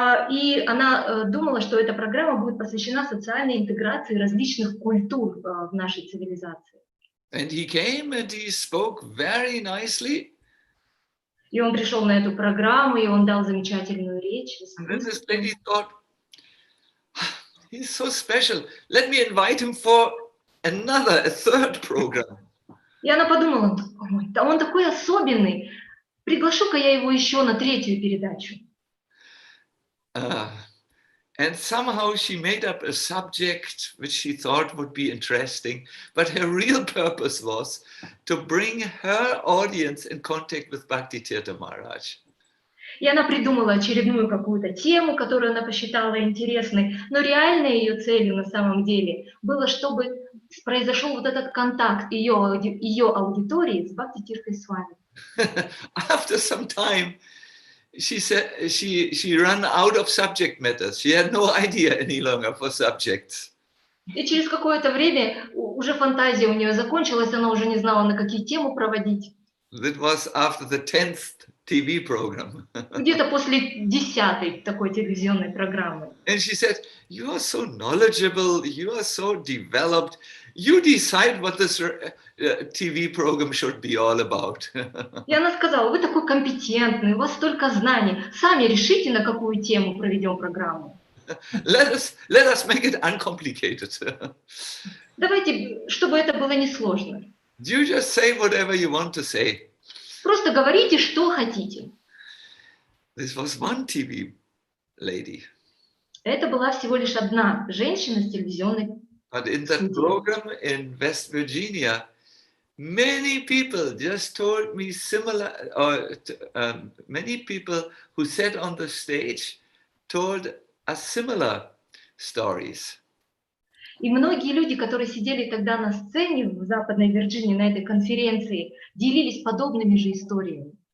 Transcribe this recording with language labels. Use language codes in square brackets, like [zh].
[ru] И она думала, что эта программа будет посвящена социальной интеграции различных культур в нашей цивилизации. [en] And he came and he spoke very nicely. [ru] И он пришел на эту программу, и он дал замечательную речь. [en] And then this lady thought, he's so special. Let me invite him for a third program. [ru] И она подумала, ой, да он такой особенный, приглашу-ка я его еще на 3-ю передачу. [en] Uh, and somehow she made up a subject which she thought would be interesting, but her real purpose was to bring her audience in contact with Bhakti Tirtha Maharaj. [ru] И она придумала очередную какую-то тему, которую она посчитала интересной, но реальной ее целью на самом деле было, чтобы произошел вот этот контакт ее аудитории с Бхакти Тиртой Свами. [en] After some time, she said she ran out of subject matters. She had no idea any longer for subjects. [ru] И через какое-то время уже фантазия у нее закончилась, она уже не знала, на какие темы проводить. [en] That was after the 10th TV program. [ru] Где-то после 10-й такой телевизионной программы. [en] And she said, you are so knowledgeable, you are so developed, you decide what this TV program should be all about. [ru] И она сказала, вы такой компетентный, у вас столько знаний, сами решите, на какую тему проведем программу. [en] Let us make it uncomplicated. [ru] Давайте, чтобы это было несложно. [en] You just say whatever you want to say. [ru] Просто говорите, что хотите. [en] This was one TV lady. [ru] Это была всего лишь одна женщина с телевизионной. [en] But in that program in West Virginia, many people just told me similar, or many people who sat on the stage told us similar stories. [ru] И многие люди, которые сидели тогда на сцене в Западной Вирджинии на этой конференции, делились подобными же историями.